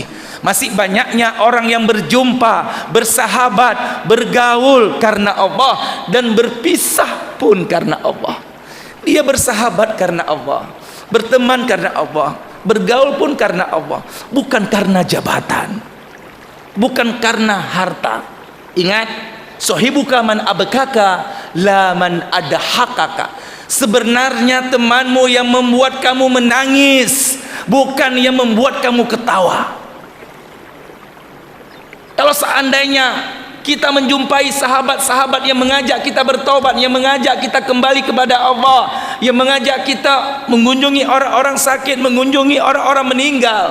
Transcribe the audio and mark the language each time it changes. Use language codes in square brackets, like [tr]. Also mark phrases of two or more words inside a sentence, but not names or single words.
[id] Masih banyaknya orang yang berjumpa, bersahabat, bergaul karena Allah, dan berpisah pun karena Allah. Dia bersahabat karena Allah, berteman karena Allah, bergaul pun karena Allah, bukan karena jabatan, bukan karena harta. Ingat, [ar] صاحبك من أبكاك لا من أضحكك. [id] Sebenarnya temanmu yang membuat kamu menangis, bukan yang membuat kamu ketawa. Kalau seandainya kita menjumpai sahabat-sahabat yang mengajak kita bertobat, yang mengajak kita kembali kepada Allah, yang mengajak kita mengunjungi orang-orang sakit, mengunjungi orang-orang meninggal.